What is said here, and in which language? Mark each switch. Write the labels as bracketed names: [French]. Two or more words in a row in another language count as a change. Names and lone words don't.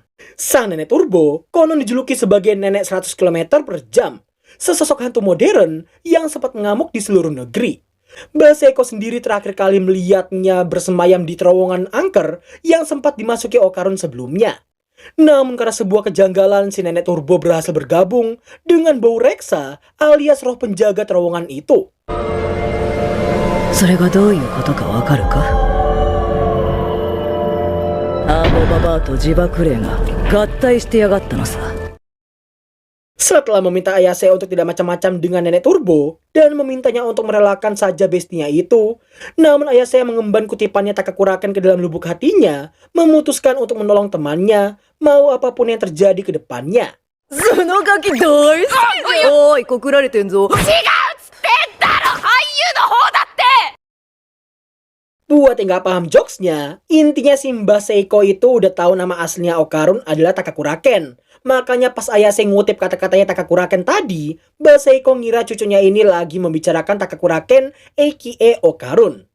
[Indonesian] Sang nenek Turbo konon dijuluki sebagai nenek 100 km per jam, sesosok hantu modern yang sempat mengamuk di seluruh negeri. Mbah Seiko sendiri terakhir kali melihatnya bersemayam di terowongan angker yang sempat dimasuki Okarun sebelumnya. Namun karena sebuah kejanggalan, si nenek Turbo berhasil bergabung dengan bau reksa alias roh penjaga terowongan itu. [Japanese] それがどういうことかわかるか？アーボババアと自爆霊が合体してやがったのさ。 [Indonesian] Setelah meminta Ayase untuk tidak macam-macam dengan nenek Turbo dan memintanya untuk merelakan saja bestinya itu, namun Ayase yang mengemban kutipannya Takakuraken ke dalam lubuk hatinya, memutuskan untuk menolong temannya, mau apapun yang terjadi ke depannya. [Japanese] そのガキ大好きだ。おい、告られてんぞ。 [Indonesian] Buat yang gak paham jokesnya, intinya si Mbah Seiko itu udah tahu nama aslinya Okarun adalah Takakuraken. Makanya pas Ayase ngutip kata-katanya Takakuraken tadi, Mbah Seiko ngira cucunya ini lagi membicarakan Takakuraken aka Okarun.